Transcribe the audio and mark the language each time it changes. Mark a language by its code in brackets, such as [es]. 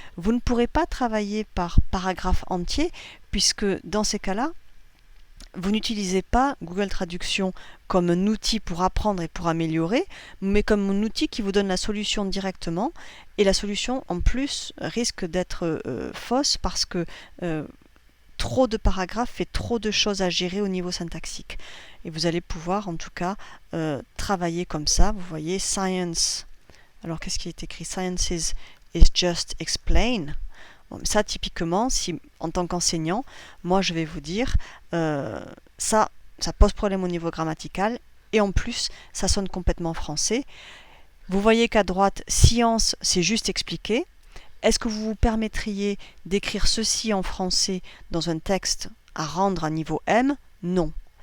[fr] Vous ne pourrez pas travailler par paragraphe entier puisque dans ces cas-là, vous n'utilisez pas Google Traduction comme un outil pour apprendre et pour améliorer, mais comme un outil qui vous donne la solution directement. Et la solution, en plus, risque d'être fausse parce que trop de paragraphes fait trop de choses à gérer au niveau syntaxique. Et vous allez pouvoir, en tout cas, travailler comme ça. Vous voyez, science. Alors, qu'est-ce qui est écrit? [en] Sciences is just explain. [fr] Bon, ça, typiquement, si en tant qu'enseignant, moi je vais vous dire, ça pose problème au niveau grammatical et en plus, ça sonne complètement français. Vous voyez qu'à droite, science, c'est juste expliquer. Est-ce que vous vous permettriez d'écrire ceci en français dans un texte à rendre à niveau M? Non.